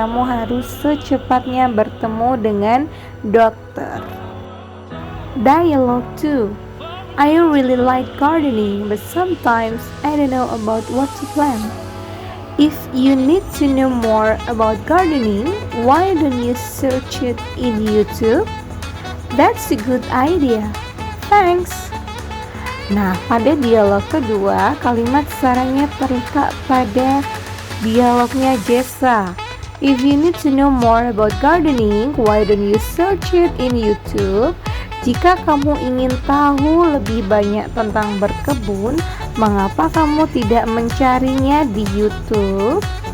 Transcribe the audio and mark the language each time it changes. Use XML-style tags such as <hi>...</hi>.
<id>Kamu harus secepatnya bertemu dengan dokter.</id> <en>Dialogue 2. I really like gardening, but sometimes I don't know about what to plant. If you need to know more about gardening, why don't you search it in YouTube? That's a good idea. Thanks.</en> <id>Nah, pada dialog kedua, kalimat sarannya terletak pada dialognya Jessa.</id> <en>If you need to know more about gardening, why don't you search it in YouTube?</en> <id>Jika kamu ingin tahu lebih banyak tentang berkebun, mengapa kamu tidak mencarinya di YouTube?</id>